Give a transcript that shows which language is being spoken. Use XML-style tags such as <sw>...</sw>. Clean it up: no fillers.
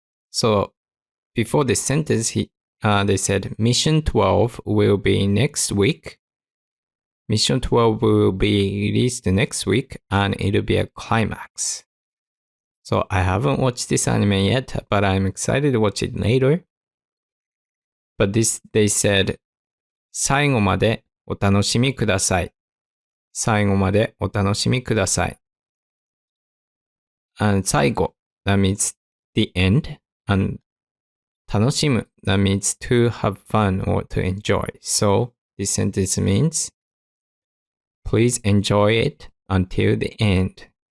<en>So before this sentence, they said Mission 12 will be next week. Mission 12 will be released next week and it'll be a climax. So I haven't watched this anime yet, but I'm excited to watch it later. But they said</en> <ja>最後までお楽しみください。最後までお楽しみください。</ja> <en>And 最後 that means the end. And 楽しむ that means to have fun or to enjoy. So this sentence means please enjoy it until the end.</en>